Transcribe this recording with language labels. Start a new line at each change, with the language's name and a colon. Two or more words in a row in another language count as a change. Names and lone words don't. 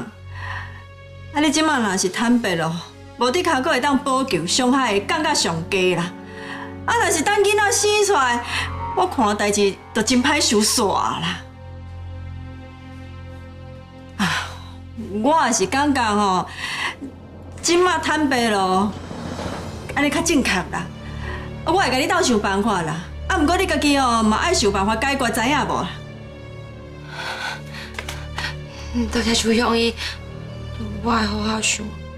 Min Nan Chinese: 啊，你即馬若是坦白咯，無你骹佫會當補救，傷害會降到上低啦。啊，若是等囡仔生出來，我看代志就真歹收煞啦。啊，我也是感覺吼，即馬坦白咯，安尼較正確啦。我會甲你鬥想辦法啦。啊，毋過你家己哦，嘛愛想辦法解決，知影無？多謝徐紅姨，我會好好想。